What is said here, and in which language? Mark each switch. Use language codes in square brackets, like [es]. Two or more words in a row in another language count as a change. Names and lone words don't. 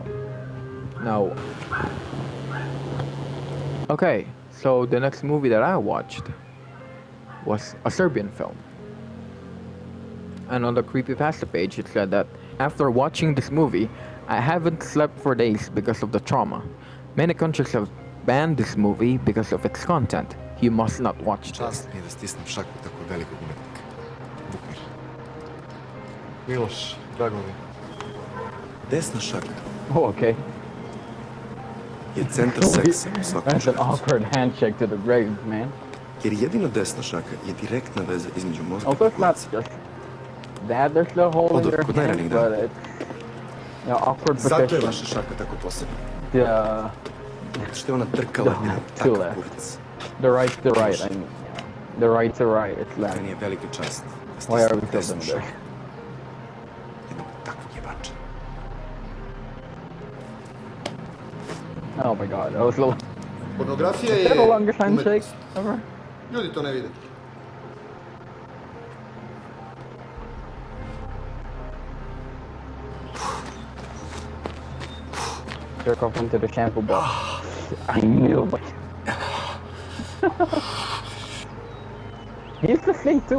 [en] Now, okay, so the next movie that I watched was a Serbian film. And on the creepypasta page, it said that after watching this movie, I haven't slept for days because of the trauma. Many countries have banned this movie because of its content. You must not watch this. [sr] Čast mi je da stisnem šaku tako velikog umetnika. Vukmir. Miloš, drago mi. Desna šaka [en] Oh, okay. [sr] je centar seksa u svakom [en] That's an [sr] muškarcu. [en] awkward handshake to the grave, man. [sr] Jer jedino desna šaka je direktna veza između mozga [en] Also, [sr] i [en] it's not [sr] kuraca. [en] just that there's the hole in [sr] Odor [en] your [sr] kod [en] hand, [sr] najranijih [en] but [sr] dana. [en] it's awkward [sr] Zato je [en] position. [sr] vaša šaka tako posebna. [en] The [sr] Zato što je ona trkala Da, jedan [en] too [sr] takav [en] left. [sr] kurac. [en] the right to right. I mean, the right to right. It's left. [sr] Meni je velika čast da [en] Why are [sr] stisnem [en] we [sr] desnu [en] still there? [sr] šaku. Jednog takvog jebača. [en] Oh my god, that was the [sr] Pornografija [en] is that the longest handshake ever? [sr] Ljudi to ne vide. [en] Jerk off into the shampoo box. I knew it. He's the thing too.